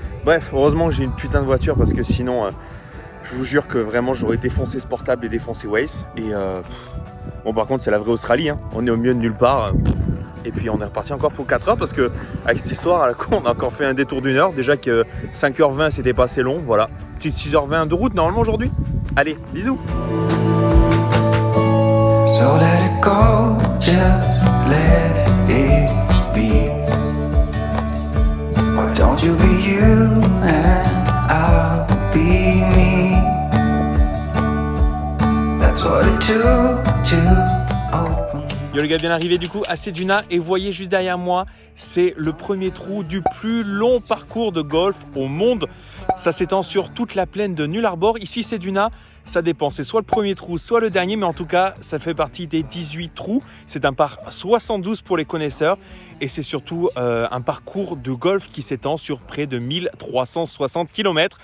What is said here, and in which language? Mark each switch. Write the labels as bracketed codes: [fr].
[fr] Bref, heureusement que j'ai une putain de voiture parce que sinon, je vous jure que vraiment, j'aurais défoncé ce portable et défoncé Waze. Et bon, par contre, c'est la vraie Australie, hein. On est au milieu de nulle part. Et puis on est reparti encore pour 4 heures parce que avec cette histoire à la con, on a encore fait un détour d'1 heure. Déjà que 5h20 c'était pas assez long, voilà. Petite 6h20 de route normalement aujourd'hui. Allez, bisous. [en] So let it go, just let it be. Why don't you be you and I'll be me. That's what it took to open. [fr] Yo les gars, bien arrivé du coup à Ceduna et vous voyez juste derrière moi, c'est le premier trou du plus long parcours de golf au monde. Ça s'étend sur toute la plaine de Nullarbor. Ici Ceduna, ça dépend, c'est soit le premier trou, soit le dernier, mais en tout cas, ça fait partie des 18 trous. C'est un par 72 pour les connaisseurs et c'est surtout un parcours de golf qui s'étend sur près de 1360 km.